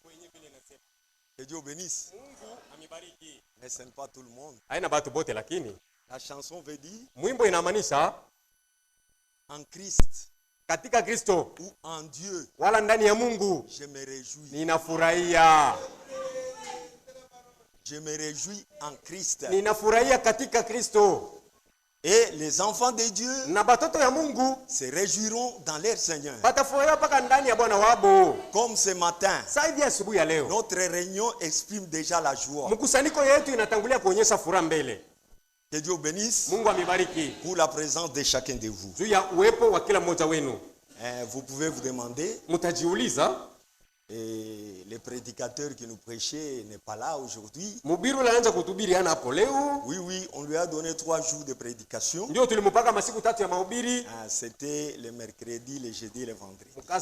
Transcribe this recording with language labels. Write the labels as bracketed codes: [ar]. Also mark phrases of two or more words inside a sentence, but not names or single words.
[fr] Que Dieu bénisse. Mais ce n'est pas tout le monde. La chanson veut dire en Christ [sw] katika Kristo [fr] ou en Dieu. [sw] Wala ndani ya Mungu. [fr] Je me réjouis. [sw] Ninafurahia. [fr] Je me réjouis en Christ. [sw] Ninafurahia katika Kristo. [fr] Et les enfants de Dieu [sw] na batoto ya Mungu [fr] se réjouiront dans leur Seigneur. [sw] Batafurahia paka ndani ya Bwana wabo. [fr] Comme ce matin, [sw] Saidi asubuhi ya leo, [fr] notre réunion exprime déjà la joie. [sw] Mkusanyiko yetu inatangulia kuonyesha furaha mbele. [fr] Que Dieu bénisse. [sw] Mungu amibariki. [fr] Pour la présence de chacun de vous. [sw] Juu ya uwepo wa kila mmoja wenu. [fr] Vous pouvez vous demander. [sw] Mutajiuliza. [fr] Et le prédicateur qui nous prêchait n'est pas là aujourd'hui. Oui, on lui a donné 3 jours de prédication. C'était le mercredi, le jeudi et le vendredi.